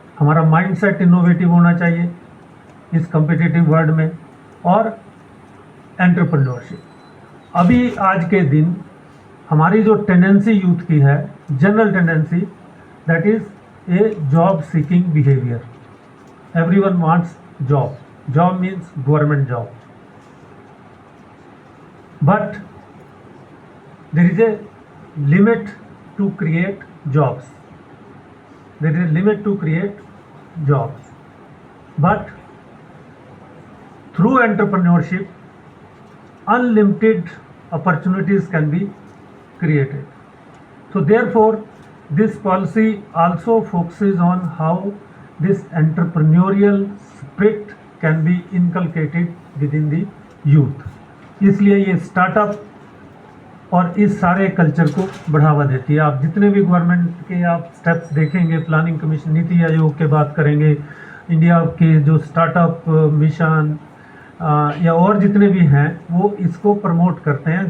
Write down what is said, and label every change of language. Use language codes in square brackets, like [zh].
[hi] हमारा mindset innovative होना चाहिए इस कॉम्पिटिटिव वर्ल्ड में, और एंटरप्रेन्योरशिप। अभी आज के दिन हमारी जो टेंडेंसी यूथ की है, general tendency, [en] That is a job seeking behavior. Everyone wants job. Job means government job. But there is a limit to create jobs. There is a limit to create jobs. But through entrepreneurship, unlimited opportunities can be created. So therefore, this policy also focuses on how this entrepreneurial spirit can be inculcated within the youth. [hi] इसलिए ये startup और इस सारे culture को बढ़ावा देती है. आप जितने भी गवर्नमेंट के आप स्टेप्स देखेंगे, प्लानिंग कमीशन, नीति आयोग के बात करेंगे, इंडिया के जो स्टार्टअप मिशन या और जितने भी हैं वो इसको प्रमोट करते हैं.